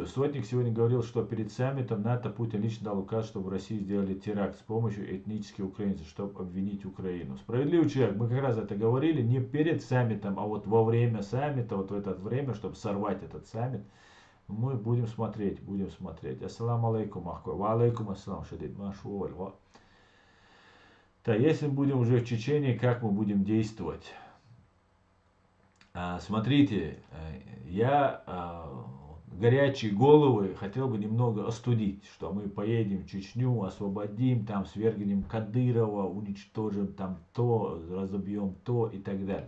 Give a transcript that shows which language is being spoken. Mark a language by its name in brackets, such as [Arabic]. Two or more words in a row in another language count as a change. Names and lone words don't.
[Russian] Сотник сегодня говорил, что перед саммитом НАТО Путин лично дал указ, чтобы в России сделали теракт с помощью этнических украинцев, чтобы обвинить Украину. Справедливый человек. Мы как раз это говорили не перед саммитом, а вот во время саммита, вот в это время, чтобы сорвать этот саммит. Мы будем смотреть. [Arabic] السلام عليكم أخي وعليكم السلام شديد. [Russian] Машуоль. Так, если мы будем уже в Чечении, как мы будем действовать? Смотрите, я горячие головы хотел бы немного остудить, что мы поедем в Чечню, освободим, там свергнем Кадырова, уничтожим там то, разобьем то и так далее.